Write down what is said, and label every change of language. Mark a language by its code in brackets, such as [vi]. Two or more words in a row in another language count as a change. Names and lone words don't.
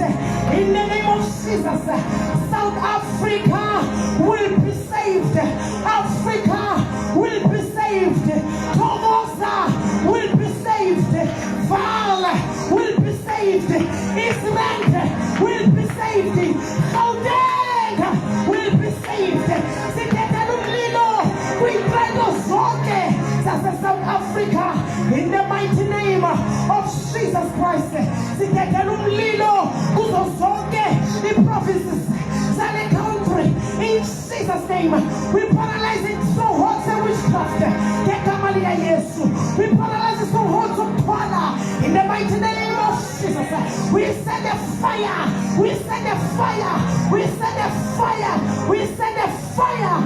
[en] In the name of Jesus, South Africa will be saved. Africa will be saved. Tomosa will be saved. Val will be saved. Israel will be saved. Gauteng will be saved. [xh] Sikhetela umlilo kwiinqwelo zonke zase-South Africa. [en] Christ. [xh] Sithethela umlilo kuzo zonke i-provinces zale country. [en] In Jesus' name, we paralyze it strongholds and witchcraft. [xh] Ngegama lika Yesu, [en] we paralyze the strongholds of Twala. In the mighty name of Jesus, we send a fire. We send a fire. We send a fire. We send a fire.